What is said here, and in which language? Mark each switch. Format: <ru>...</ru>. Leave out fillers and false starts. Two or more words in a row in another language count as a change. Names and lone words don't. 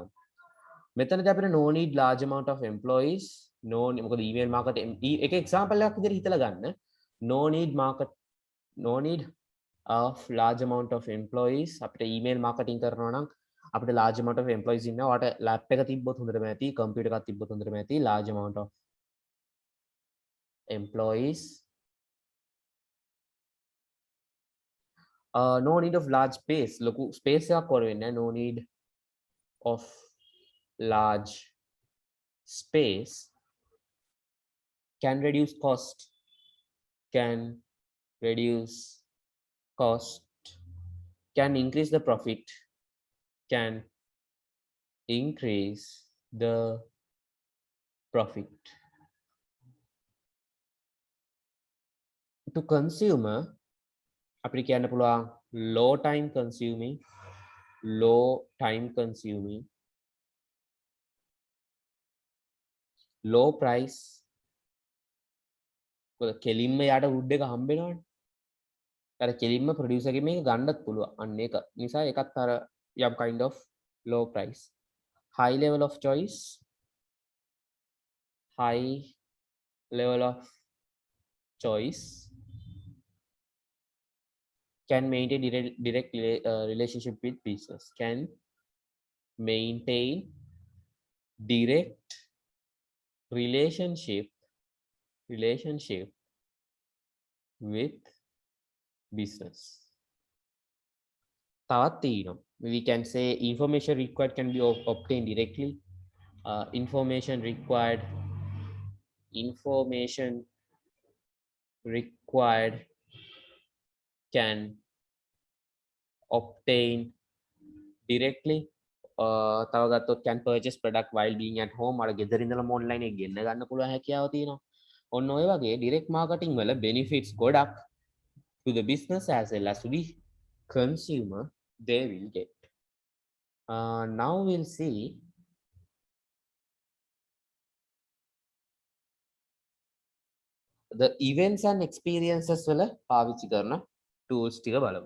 <si>මෙතනදී අපිට</si> <en>no need large amount of employees,</en> <si>මොකද</si> <en>email marketing</en> <si>එක example එකක් විදිහට හිතලා ගන්න.</si> <en>no need of large amount of employees.</en> <si>අපිට</si> <en>email marketing</en> <si>කරනවා නම් අපිට</si> <en>large amount of employees</en> <si>ඉන්නවා. ඔයාට lap එක තිබ්බොත් හොඳටම ඇති, computer එකක් තිබ්බොත් හොඳටම ඇති.</si> <en>large amount of employees. No need of large space.</en> <si>ලොකු space එකක් ඕන වෙන්නේ නැහැ.</si> <en>no need of large space. Can reduce cost. Can increase the profit. Can increase the profit. To consumer</en> <si>අපිට කියන්න පුළුවන්</si> <en>low time consuming, low price.</en> <si>කෙලින්ම යාට wood එක හම්බෙනවනේ. අර කෙලින්ම producer එකෙන් මේක ගන්නත් පුළුවන්. අන්න ඒක නිසා ඒකත් අර යම්</si> <en>kind of low price. High level of choice. Can maintain direct relationship with business. Can maintain direct relationship with business.</en> <si>තවත් තියෙනවා.</si> <en>We can say information required can be obtained directly. Information required can obtain directly.</en> <si>තව ගත්තොත්</si> <en>can purchase product while being at home.</en> <si>අර ගෙදර ඉඳලම online එක ගෙන්න ගන්න පුළුවන් හැකියාව තියෙනවා. ඔන්න ඔය වගේ</si> <en>direct marketing</en> <si>වල benefits ගොඩක්</si> <en>to the business as well as to the consumer they will get. Now we'll see the events and experiences</en> <si>වල පාවිච්චි කරන</si> <en>tools</en> <si>ටික බලමු.</si>